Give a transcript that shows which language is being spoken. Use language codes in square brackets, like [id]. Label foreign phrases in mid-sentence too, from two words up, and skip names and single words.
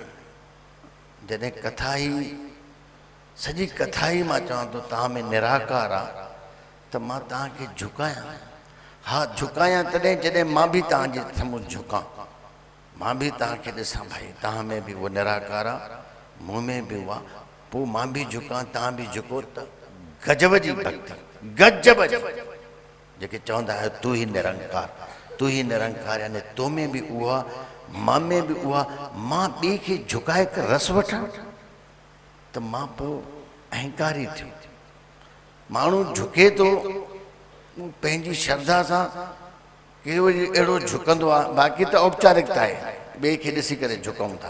[sd] जॾहिं कथा ई, सॼी कथा ई मां चवां थो तव्हां में निराकार आहे, त मां तव्हांखे झुकायां। हा, झुकायां तॾहिं जॾहिं मां बि तव्हांजे साम्हूं झुकां, मां बि तव्हांखे ॾिसां, भाई तव्हां में बि उहो निराकार आहे, मूं में बि उहा, पोइ मां बि झुकां, तव्हां बि झुको, त गजब जी भक्ति, गजब जी, जेके चवंदा आहियो [hi] तू ही निरंकार, तू ही निरंकार, [sd] यानी तो में बि उहा, मां में बि उहा। मां ॿिए खे झुकाए करे रस वठां त मां पोइ अहंकारी थियो। माण्हू झुके थो पंहिंजी श्रद्धा सां, केवल अहिड़ो झुकंदो आहे, बाक़ी त औपचारिकता आहे, ॿिए खे ॾिसी करे झुकूं था।